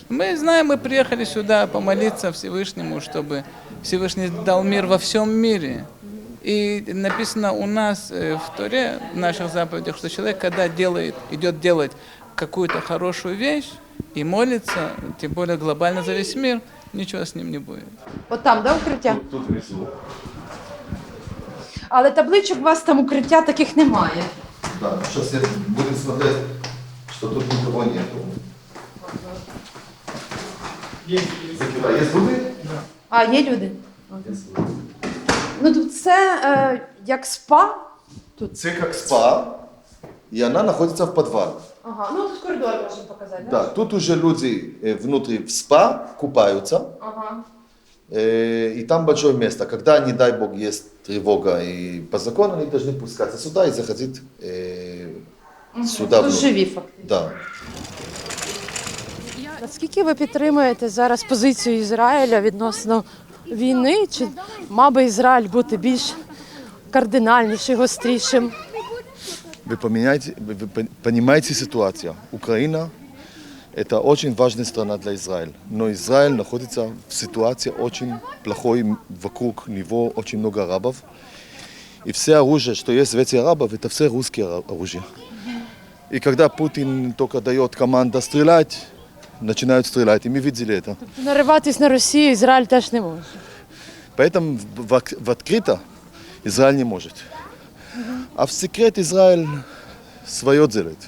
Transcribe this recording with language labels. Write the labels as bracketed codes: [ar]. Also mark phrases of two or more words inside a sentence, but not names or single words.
[ru] Мы знаем, мы приехали сюда помолиться Всевышнему, чтобы Всевышний дал мир во всем мире. И написано у нас в Торе, в наших заповедях, что человек, когда идет делать какую-то хорошую вещь и молится, тем более глобально за весь мир, ничего с ним не будет. [uk] От там, да, укриття? Тут внизу. Але табличок у вас там укриття таких немає. [ru] Да, сейчас будем смотреть, что тут никого нету. Закрывай. Есть люди? [uk] А, є люди? Ну, тут це як спа? [ru] Це как спа, и она находится в подвале. [uk] Ага, ну тут коридор можемо показати, [ru] Да, тут уже люди внутри в спа купаются, Ага. и там большое место. Когда, не дай бог, есть тревога, и по закону они должны пускаться сюда и заходить сюда. Тут внутрь. [uk] живі фактично. [ru] Да. [uk] Наскільки ви підтримуєте зараз позицію Ізраїля відносно війни? Чи мав би Ізраїль бути більш кардинальнішим, гострішим? [ru] вы понимаете ситуацию. Украина – это очень важная страна для Израиля. Но Израиль находится в ситуации очень плохой, вокруг него очень много арабов. И все оружие, что есть в этих арабов, это все русские оружия. И когда Путин только дает команду стрелять, начинают стрелять, и мы видели это. [uk] Нариватись на Росію Ізраїль теж не може. [ru] Поэтому в открыто Израиль не может. А в секрет Израиль свое делает.